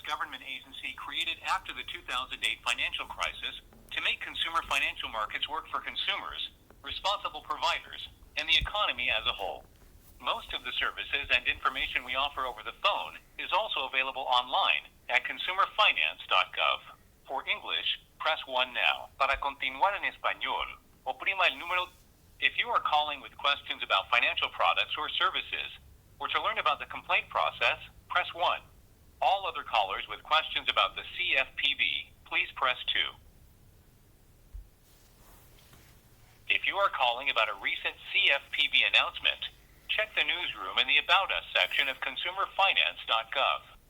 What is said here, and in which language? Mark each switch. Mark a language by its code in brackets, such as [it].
[en] government agency created after the 2008 financial crisis to make consumer financial markets work for consumers, responsible providers, and the economy as a whole. Most of the services and information we offer over the phone is also available online at consumerfinance.gov. For English, press 1 now. [es] Para continuar en español, oprima el número. [en] If you are calling with questions about financial products or services, or to learn about the complaint process, press 1. All other callers with questions about the CFPB, please press 2. If you are calling about a recent CFPB announcement, check the newsroom in the About Us section of consumerfinance.gov.